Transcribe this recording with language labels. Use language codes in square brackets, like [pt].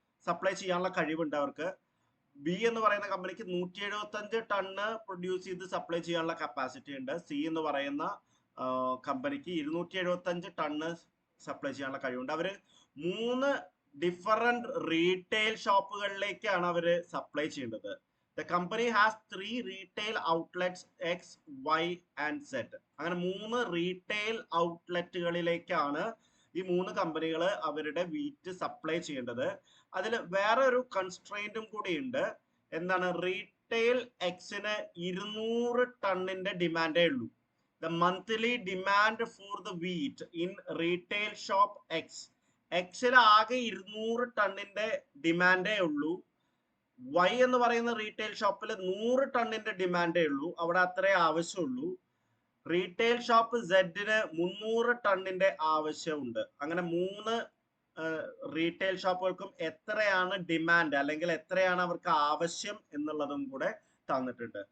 [ml] Supply ചെയ്യാനുള്ള കഴിവുണ്ട് അവർക്ക്. ബി എന്ന് പറയുന്ന കമ്പനിക്ക് 175 ടണ്ണ് പ്രൊഡ്യൂസ് ചെയ്ത് സപ്ലൈ ചെയ്യാനുള്ള കപ്പാസിറ്റി ഉണ്ട്. സി എന്ന് പറയുന്ന കമ്പനിക്ക് 275 ടണ്ണ് സപ്ലൈ ചെയ്യാനുള്ള കഴിവുണ്ട്. അവര് 3 ഡിഫറെന്റ് റീറ്റെയിൽ ഷോപ്പുകളിലേക്കാണ് അവര് സപ്ലൈ ചെയ്യേണ്ടത്. [en] The company has 3 retail outlets X, Y and Z. [ml] അങ്ങനെ 3 റീറ്റെയിൽ ഔട്ട്ലെറ്റുകളിലേക്കാണ് ഈ 3 കമ്പനികൾ അവരുടെ വീറ്റ് സപ്ലൈ ചെയ്യേണ്ടത്. അതിൽ വേറെ ഒരു കൺസ്ട്രെയിന്റും കൂടി ഉണ്ട്. എന്താണ്? റീറ്റെയിൽ എക്സിന് 200 ടണ്ണിന്റെ ഡിമാൻഡേ ഉള്ളൂ. [en] The monthly demand for the wheat in retail shop X. [ml] എക്സിൽ ആകെ 200 ടണ്ണിന്റെ ഡിമാൻഡേ ഉള്ളൂ. വൈ എന്ന് പറയുന്ന റീറ്റെയിൽ ഷോപ്പിൽ 100 ടണ്ണിന്റെ ഡിമാൻഡേ ഉള്ളൂ. അവിടെ അത്രേ ആവശ്യമുള്ളൂ. റീറ്റെയിൽ ഷോപ്പ് സെഡിന് 300 ടണ്ണിന്റെ ആവശ്യമുണ്ട്. അങ്ങനെ 3 റീറ്റെയിൽ ഷോപ്പുകൾക്കും എത്രയാണ് ഡിമാൻഡ് അല്ലെങ്കിൽ എത്രയാണ് അവർക്ക് ആവശ്യം എന്നുള്ളതും കൂടെ തന്നിട്ടുണ്ട്.